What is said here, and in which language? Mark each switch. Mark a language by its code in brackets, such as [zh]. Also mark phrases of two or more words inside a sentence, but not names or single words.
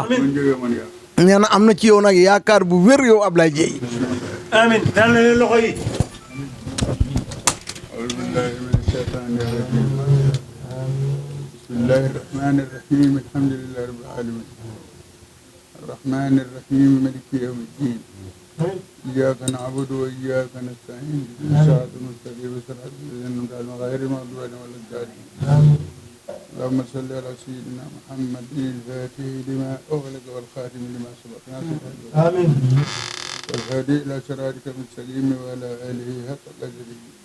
[wo] nee na am na ci yow nag yaakaar bu wér yow Ablaye Dieye. amiin daan na leen loxo yi. [ar] بسم الله الرحمن الرحيم الحمد لله رب العالمين الرحمن الرحيم مالك يوم الدين إياك نعبد وإياك نستعين صراط المستقيم صراط الذين أنعمت عليهم غير المغضوب عليهم ولا الضالين اللهم صل على سيدنا محمد الفاتح لما أغلق والخاتم لما سبق آمين والهادي إلى صراطك المستقيم وعلى آله حق قدره